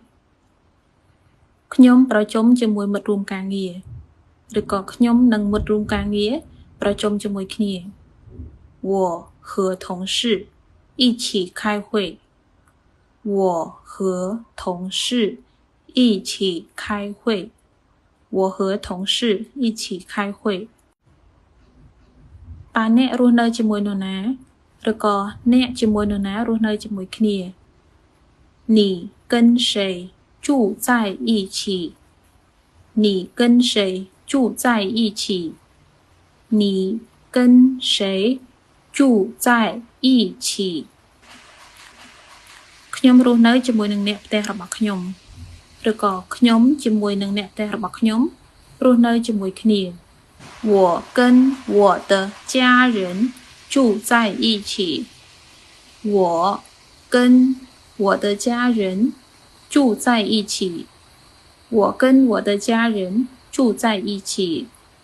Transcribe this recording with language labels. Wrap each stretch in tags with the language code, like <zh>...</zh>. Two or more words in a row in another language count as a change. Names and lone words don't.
<km>ខ្ញុំប្រជុំជាមួយមិត្តរួមការងារឬក៏ខ្ញុំនិងមិត្តរួមការងារប្រជុំជាមួយគ្នា</km> <zh>我和同事一起开会我和同事一起开会我和同事一起开会</zh> <km>តើអ្នករស់នៅជាមួយនរណាឬក៏អ្នកជាមួយនរណារស់នៅជាមួយគ្នា</km> <zh>你跟谁住在一起你跟谁住在一起你跟谁住在一起</zh> <km>ខ្ញុំរស់នៅជាមួយនឹងអ្នកផ្ទះរបស់ខ្ញុំឬក៏ខ្ញុំជាមួយនឹងអ្នកផ្ទះរបស់ខ្ញុំរស់នៅជាមួយគ្នា</km> <zh>我跟我的家人住在一起我跟我的家人住在一起我跟我的家人住在一起</zh>